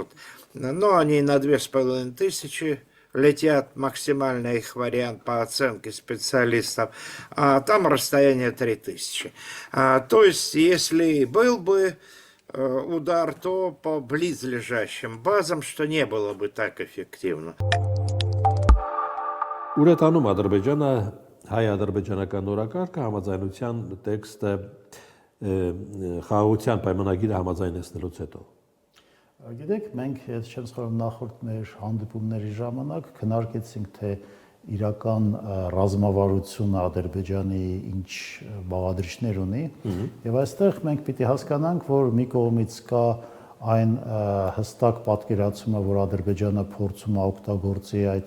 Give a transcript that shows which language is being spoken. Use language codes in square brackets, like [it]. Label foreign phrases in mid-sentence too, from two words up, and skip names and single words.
[ru] Но они на 2500 летят, максимальный их вариант по оценке специалистов, а там расстояние 3000. То есть, если был бы удар, то по близлежащим базам, что не было бы так эффективно. [hy] Ուր է տանում Ադրբեջանը հայ-ադրբեջանական օրակարգը համաձայնության տեքստը խաղաղության պայմանագիրը համաձայնեցնելուց հետո։ Գիտեք, մենք ես չեմ սխալվում նախորդ մեր հանդիպումների ժամանակ քննարկեցինք, թե իրական ռազմավարությունը Ադրբեջանի ինչ բաղադրիչներ ունի, եւ այստեղ մենք պիտի հասկանանք, որ մի կողմից կա այն հստակ պատկերացումը, որ Ադրբեջանը փորձում է օգտագործի այդ